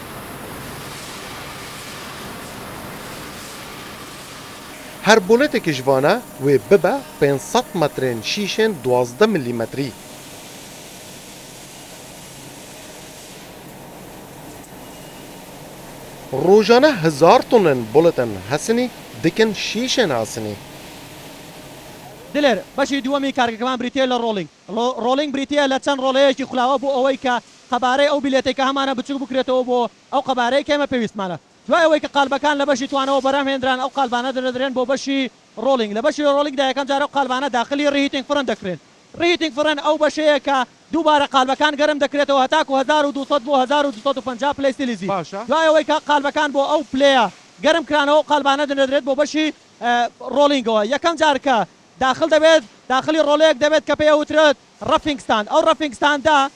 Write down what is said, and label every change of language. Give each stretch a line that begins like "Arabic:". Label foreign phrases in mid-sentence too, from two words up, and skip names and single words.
Kurdish: Her boletekî ji vane wê bibe 500 metrên şîşên 12 milimetrî. Rojane 1000 tonên boletin hesinî dikin şîşên asînî.
Central Kurdish: دلێر بەشی دووەمی کارگەکەمان بریتە لە ڕۆڵینگ بریتە لە چەند ڕۆڵەیەکی خولاوە بۆ ئەوەی کە قەبارەی ئەو بیلێتێکە هەمانە بچوو بکرێتەوە بۆ ئەو قەبارەی کە ئێمە پێویستمانە دوای ئەوەی کە قالبەکان لە بەشی توانەوە بەرهەمهێنران ئەو قالبانە دەدرێن بۆ بەشی ڕۆڵینگ لە بەشی ڕۆڵینگدا یەکەم جارە قالبانە داخلی
English: reheating furnace
Central Kurdish: دەکرێن
English: reheating furnace
Central Kurdish: ئەو بەشەیە کە دووبارە قالبەکان گەرم دەکرێتەوە هەتاکو 1200 بۆ 1250 پلەی سیلیزی دوای ئەوەی کە قالبەکان بۆ ئەو پلەیە گەرم کرانەوە قالبانە دەدرێت بۆ بەشی ڕۆڵینگەوە یەکەم جار کە داخل دەبێت داخلی ڕۆڵەیەک دەبێت کە پێوترێت ڕەفینگستان ئەو ڕەفینگستاندا